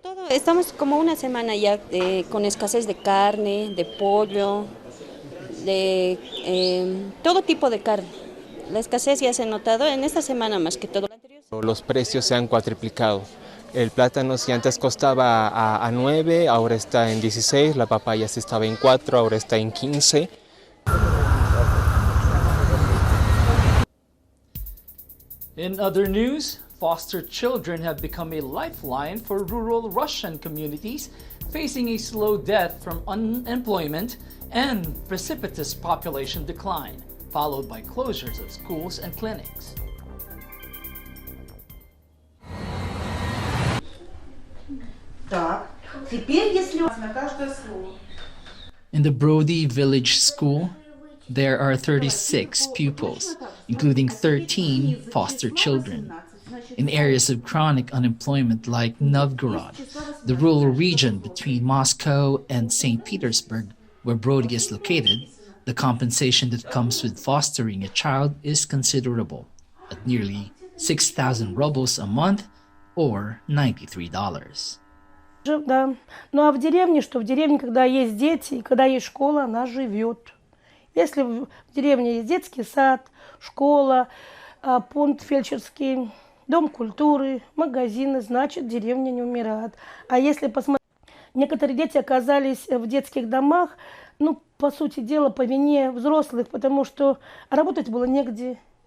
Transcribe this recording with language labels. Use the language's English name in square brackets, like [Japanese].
[Spanish] Estamos como una semana ya con escasez de carne, de pollo, de todo tipo de carne. La escasez ya se ha notado en esta semana más que todo. Los precios se han cuatriplicado. El plátano si antes costaba a 9, ahora está en 16, la papaya si estaba en 4, ahora está en 15. [English] In other news, foster children have become a lifeline for rural Russian communities facing a slow death from unemployment and precipitous population decline, followed by closures of schools and clinics. In the Brody Village School, there are 36 pupils, including 13 foster children. In areas of chronic unemployment like Novgorod, the rural region between Moscow and St. Petersburg, where Brody is located, the compensation that comes with fostering a child is considerable, at nearly 6,000 rubles a month or $93. [Russian] Да. Ну а в деревне, что в деревне, когда есть дети и когда есть школа, она живет. Если в деревне есть детский сад, школа, пункт фельдшерский, дом культуры, магазины, значит, деревня не умирает. А если посмотреть, некоторые дети оказались в детских домах, ну, по сути дела, по вине взрослых, потому что работать было негде.